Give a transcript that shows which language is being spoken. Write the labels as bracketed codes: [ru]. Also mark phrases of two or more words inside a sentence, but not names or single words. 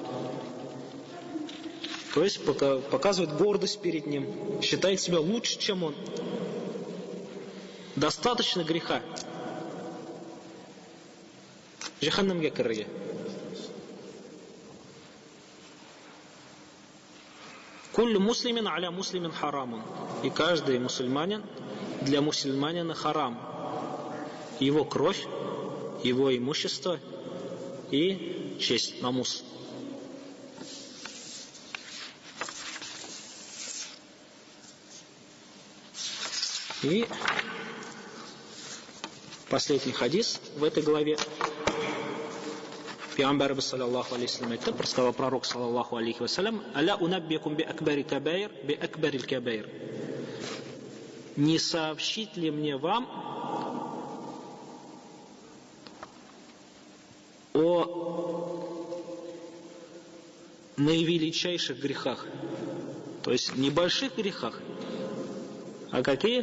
[ru] То есть показывает гордость перед ним, считает себя лучше, чем он. Достаточно греха. [tt] Джаханнамга кирге. [ar] كل مسلم على مسلم حرام. [ru] И каждый мусульманин для мусульманина харам. Его кровь, его имущество и честь, намус. И последний хадис в этой главе. Пейгамбар [ar] صلى الله عليه وسلم [ru] айтты, сказал пророк [ar] صلى الله عليه وسلم: "ألا أنبئكم بأكبر الكبائر، بأكبر الكبائر". [ru] Не сообщить ли мне вам о наивеличайших грехах? То есть не больших грехах, а какие?